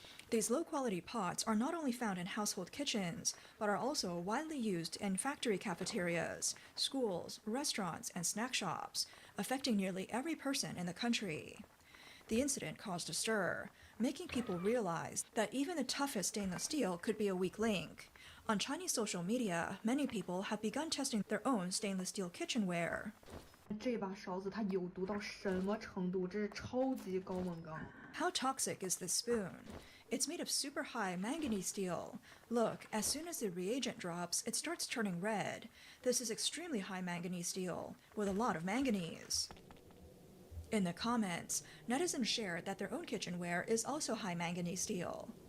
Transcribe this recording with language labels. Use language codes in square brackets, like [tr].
[en] These low-quality pots are not only found in household kitchens, but are also widely used in factory cafeterias, schools, restaurants, and snack shops, affecting nearly every person in the country. The incident caused a stir, making people realize that even the toughest stainless steel could be a weak link. On Chinese social media, many people have begun testing their own stainless steel kitchenware. [zh] 这把勺子它有毒到什么程度？这是超级高锰钢。 [en] How toxic is this spoon? It's made of super high manganese steel. Look, as soon as the reagent drops, it starts turning red. This is extremely high manganese steel, with a lot of manganese. In the comments, netizens shared that their own kitchenware is also high manganese steel.